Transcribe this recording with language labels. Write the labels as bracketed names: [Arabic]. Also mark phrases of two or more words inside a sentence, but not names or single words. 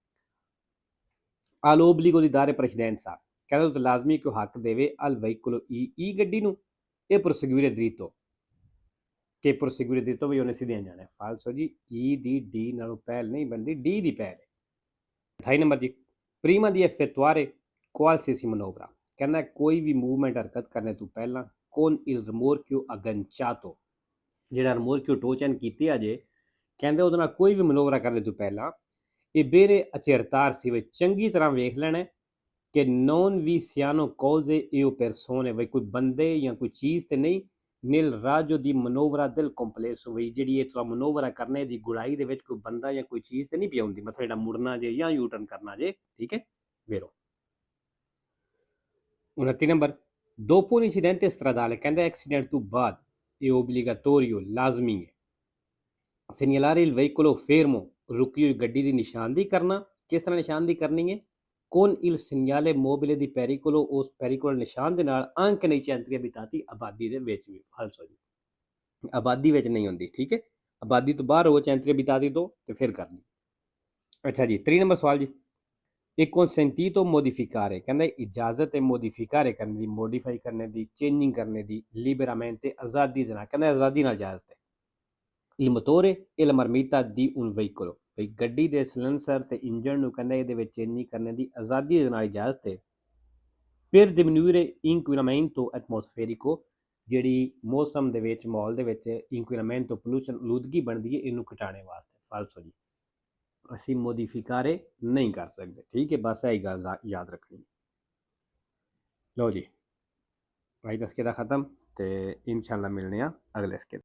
[Italian] ha l'obbligo di dare precedenza [Punjabi] ਕਹਿੰਦਾ ਉਹ ਲਾਜ਼ਮੀ ਕਿ ਹੱਕ ਦੇਵੇ [Italian] al veicolo E [Punjabi] ਗੱਡੀ ਨੂੰ [Italian] e proseguire dritto che proseguire dritto [Punjabi] ਵੀ ਉਹਨੇ ਸਿੱਧੇ ਜਾਣਾ ਫਾਲਸੋ ਜੀ E ਦੀ D ਨਾਲੋਂ ਪਹਿਲ ਨਹੀਂ ਬਣਦੀ D ਦੀ ਪਹਿਲ ਹੈ 28 ਨੰਬਰ ਜੀ [Italian] prima di effettuare qualsiasi manovra [Punjabi] ਕਹਿੰਦਾ ਕੋਈ ਵੀ ਮੂਵਮੈਂਟ ਹਰਕਤ ਕਰਨੇ ਤੋਂ ਪਹਿਲਾਂ [Italian] con il rimorchio [Punjabi] agganciato ਜਿਹੜਾ rimorchio ਟੋਚਨ ਕੀਤੀ ਆ ਜੇ ਕਹਿੰਦੇ ਉਹਦੇ ਨਾਲ ਕੋਈ ਵੀ ਮਨੋਵਰਾ ਕਰਨ ਤੋਂ ਪਹਿਲਾਂ ਇਹ [Italian] bene accertarsi [Punjabi] ਵੀ ਚੰਗੀ ਤਰ੍ਹਾਂ ਵੇਖ ਲੈਣਾ ਕਿ [Italian] non vi siano cose o persone [Punjabi] ਵੀ ਕੋਈ ਬੰਦੇ ਜਾਂ ਕੋਈ ਚੀਜ਼ ਤੇ ਨਹੀਂ [Italian] nel raggio di manovra del complesso [Punjabi] ਵੀ ਜਿਹੜੀ ਇਹ ਤੁਸੀਂ ਮਨੋਵਰਾ ਕਰਨੇ ਦੀ ਗੁੜਾਈ ਦੇ ਵਿੱਚ ਕੋਈ ਬੰਦਾ ਜਾਂ ਕੋਈ ਚੀਜ਼ ਤੇ ਨਹੀਂ ਪਈ ਹੁੰਦੀ ਮਤਲਬ ਜਿਹੜਾ ਮੁੜਨਾ ਜੇ ਜਾਂ ਯੂ ਟਰਨ ਕਰਨਾ ਜੇ ਠੀਕ ਹੈ ਵੇਰੋ 29 ਨੰਬਰ [Italian] dopo un incidente stradale [Punjabi] ਕਹਿੰਦਾ ਐਕਸੀਡੈਂਟ ਤੋਂ ਬਾਅਦ [Italian] è obbligatorio [Punjabi] ਲਾਜ਼ਮੀ ਹੈ [Italian] segnalare il veicolo fermo [Punjabi] ਰੁਕੀ ਹੋਈ ਗੱਡੀ ਦੀ ਨਿਸ਼ਾਨਦੇਹੀ ਕਰਨਾ ਕਿਸ ਤਰ੍ਹਾਂ ਨਿਸ਼ਾਨਦੇਹੀ ਕਰਨੀ ਹੈ [Italian] con il segnale mobile di pericolo [Punjabi] ਉਸ pericolo ਨਿਸ਼ਾਨ ਦੇ ਨਾਲ anche [Italian] nei centri abitati [Punjabi] ਆਬਾਦੀ ਦੇ ਵਿੱਚ ਵੀ ਫਾਲਸੋ ਜੀ ਆਬਾਦੀ ਵਿੱਚ ਨਹੀਂ ਹੁੰਦੀ ਠੀਕ ਹੈ ਆਬਾਦੀ ਤੋਂ ਬਾਹਰ ਹੋ [Italian] centri abitati [Punjabi] ਤੋਂ ਤੇ ਫਿਰ ਕਰਨੀ ਅੱਛਾ ਜੀ 3 ਨੰਬਰ ਸਵਾਲ ਜੀ [Italian] è consentito modificare [Punjabi] ਕਹਿੰਦਾ ਇਜਾਜ਼ਤ ਹੈ modificare ਕਰਨੇ ਦੀ modify ਕਰਨੇ ਦੀ changing ਕਰਨੇ ਦੀ liberamente ਆਜ਼ਾਦੀ ਦੇ ਨਾਲ ਕਹਿੰਦਾ ਆਜ਼ਾਦੀ ਨਾਲ ਇਜਾਜ਼ਤ ਹੈ [Italian] il motore e la marmita di un veicolo [Punjabi] ਭਈ ਗੱਡੀ ਦੇ ਸਿਲੰਸਰ ਤੇ ਇੰਜਨ ਨੂੰ ਕਹਿੰਦਾ ਇਹਦੇ ਵਿੱਚ ਚੇਂਜਿੰਗ ਕਰਨੇ ਦੀ ਆਜ਼ਾਦੀ ਦੇ ਨਾਲ ਇਜਾਜ਼ਤ ਹੈ [Italian] per diminuire inquinamento atmosferico [Punjabi] ਜਿਹੜੀ ਮੌਸਮ ਦੇ ਵਿੱਚ ਮਾਹੌਲ ਦੇ ਵਿੱਚ inquinamento pollution ਆਲੂਦਗੀ ਬਣਦੀ ਹੈ ਇਹਨੂੰ ਘਟਾਉਣੇ ਵਾਸਤੇ ਫਾਲਸੋ ਜੀ ਅਸੀਂ ਮੋਡੀਫਿਕਾਰੇ ਨਹੀਂ ਕਰ ਸਕਦੇ ਠੀਕ ਹੈ ਬਸ ਇਹ ਗੱਲ ਯਾਦ ਰੱਖਣੀ ਲਓ ਜੀ ਭਾਈ ਦਸਕੇ ਦਾ ਖਤਮ ਤੇ ਇਨਸ਼ਾਅੱਲਾ ਮਿਲਨੇ ਆ ਅਗਲੇ ਸਕੇਲ